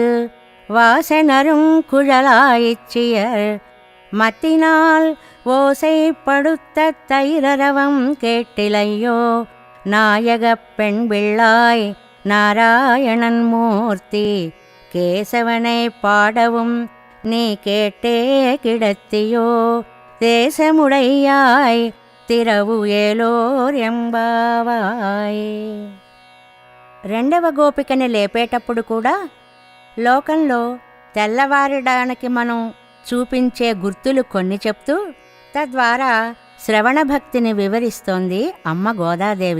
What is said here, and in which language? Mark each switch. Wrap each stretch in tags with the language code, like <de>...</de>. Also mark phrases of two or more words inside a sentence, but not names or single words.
<ta>வாசனரும் குழலாயிச்சியர் மத்தினால் ஓசைப்படுத்த தைரரவம் கேட்டிலையோ நாயகப் பெண் பிள்ளாய் நாராயணன் மூர்த்தி கேசவனை பாடவும் நீ கேட்டே கிடத்தியோ தேசமுடையாய் திறவு ஏலோர் எம்பாவாய்.</ta> <te>రెండవ గోపికని లేపేటప్పుడు కూడా లోకంలో తెల్లవారడానికి మనం చూపించే గుర్తులు కొన్ని చెప్తూ తద్వారా శ్రవణ భక్తిని వివరిస్తోంది అమ్మ గోదాదేవి.</te>